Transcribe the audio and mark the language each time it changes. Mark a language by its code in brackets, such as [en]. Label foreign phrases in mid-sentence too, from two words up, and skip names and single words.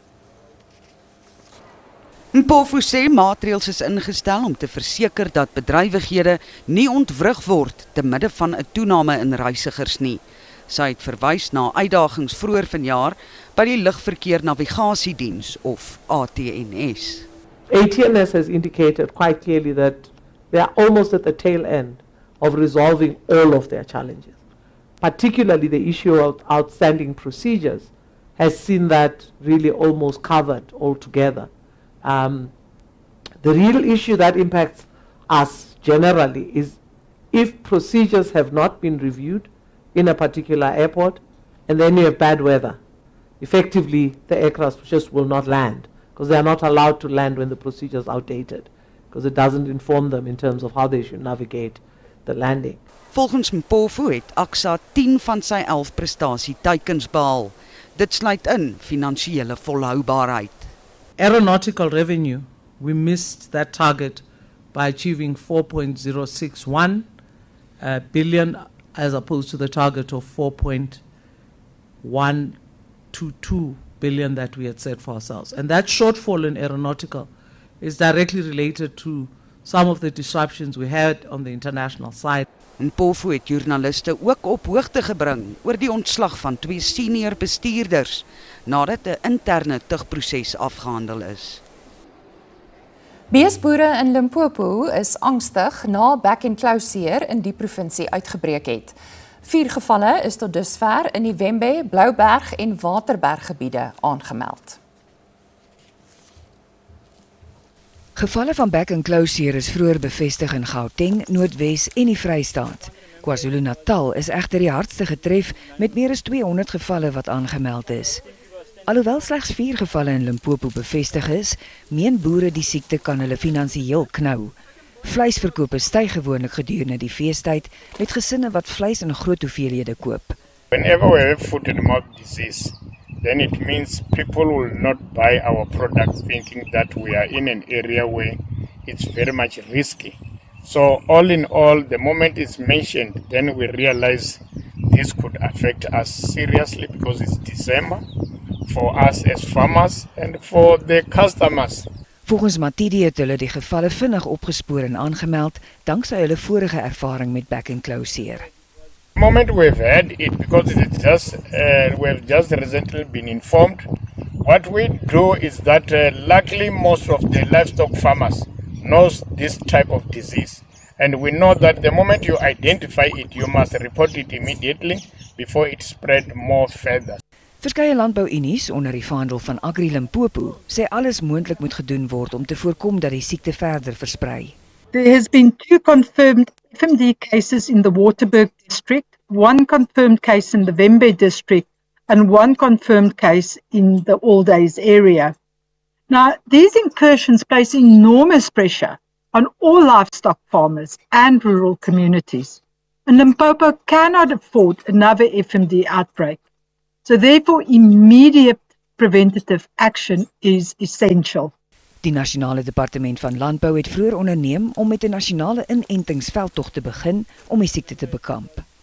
[af] Mpofu sê maatreëls is ingestel om te verseker dat bedrywighede nie ontwrig word te midde van 'n toename in reisigers nie. Sy het verwys na uitdagings vroeër vanjaar by die Lugverkeer Navigasiediens of ATNS. [en] ATNS has indicated quite clearly that they are almost at the tail end of resolving all of their challenges. Particularly the issue of outstanding procedures has seen that really almost covered altogether. The real issue that impacts us generally is if procedures have not been reviewed in a particular airport and then you have bad weather, effectively the aircraft just will not land because they are not allowed to land when the procedure is outdated because it doesn't inform them in terms of how they should navigate the landing. [af] Volgens Mpofu het AXA 10 van sy 11 prestasieteikens behaal. Dit sluit in finansiële volhoubaarheid. [en] Aeronautical revenue, we missed that target by achieving 4.061 billion as opposed to the target of 4.122 billion that we had set for ourselves. And that shortfall in aeronautical is directly related to some of the disruptions we had on the international side. [af] Mpofu het joernaliste ook op hoogte gebring oor die ontslag van 2 senior bestuurders nadat 'n interne tugproses afgehandel is. Beesboere in Limpopo is angstig na back-and-close in die provinsie uitgebreek het. 4 gevalle is tot dusver in die Wembe, Blouberg en Waterberg gebiede aangemeld. Gevalle van back-and-close is vroeër bevestig in Gauteng, Noordwes en die Vrystaat. KwaZulu-Natal is egter die hardste getref met meer as 200 gevalle wat aangemeld is. Alhoewel slegs 4 gevalle in Limpopo bevestig is, meen boere die siekte kan hulle finansiëel knou. Vleisverkope styg gewoonlik gedurende die feestyd met gesinne wat vleis in groot hoeveelhede koop. [en] Whenever we have foot and mouth disease, then it means people will not buy our products thinking that we are in an area where it's very much risky. So all in all, the moment it's mentioned, then we realize this could affect us seriously because it's December for us as farmers and for the customers. [af] Volgens Matidi het hulle die gevalle vinnig opgespoor en aangemeld danksy hulle vorige ervaring met back-and-close. [en] The moment we've had it, because it's just we've just recently been informed, what we do is that luckily most of the livestock farmers knows this type of disease, and we know that the moment you identify it, you must report it immediately before it spread more further. [af] Verskeie landbouunies onder die vaandel van Agri Limpopo sê alles moontlik moet gedoen word om te voorkom dat die siekte verder versprei. [en] There has been 2 confirmed FMD cases in the Waterberg district, 1 confirmed case in the Wembe district, and 1 confirmed case in the All Days area. Now, these incursions place enormous pressure on all livestock farmers and rural communities. And Limpopo cannot afford another FMD outbreak. So therefore, immediate preventative action is essential. [af] Die Nasionale Departement van Landbou het vroeër onderneem om met 'n nasionale inentingsveldtog te begin om die siekte te bekamp.